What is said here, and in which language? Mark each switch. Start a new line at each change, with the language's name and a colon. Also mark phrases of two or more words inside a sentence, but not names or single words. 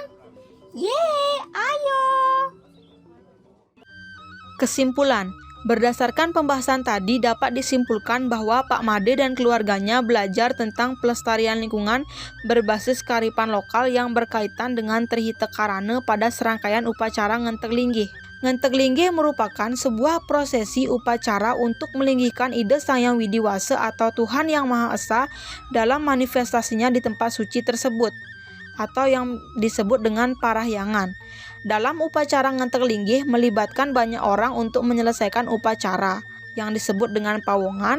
Indonesian: Yeay, ayo. Kesimpulan, berdasarkan pembahasan tadi dapat disimpulkan bahwa Pak Made dan keluarganya belajar tentang pelestarian lingkungan berbasis kearifan lokal yang berkaitan dengan Trihita Karana pada serangkaian upacara Ngentek Linggih. Ngentek Linggih merupakan sebuah prosesi upacara untuk melinggihkan ide Sang Hyang Widiwasa atau Tuhan Yang Maha Esa dalam manifestasinya di tempat suci tersebut, atau yang disebut dengan parahyangan. Dalam upacara Ngentek Linggih melibatkan banyak orang untuk menyelesaikan upacara yang disebut dengan pawongan.